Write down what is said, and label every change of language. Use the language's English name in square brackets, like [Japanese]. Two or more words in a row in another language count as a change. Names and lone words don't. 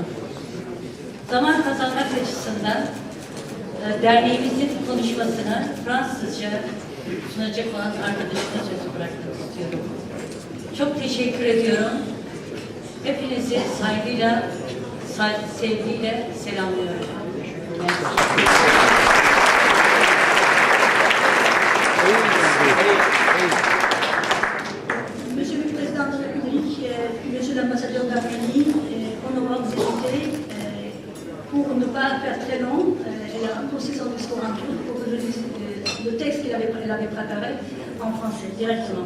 [Turkish] Zaman kazanmak açısından derneğimizin konuşmasını Fransızca sunacak olan arkadaşıma sözü bırakmak istiyorum. Çok teşekkür ediyorum. Hepinizi saygıyla, sevgiyle selamlıyorum. [French] Monsieur le Président de la République, Monsieur l'ambassadeur d'Arménie, honorables invités, pour ne pas faire très long, elle a poussé son discours en turc pour que je lise le texte qu'elle avait préparé en français directement.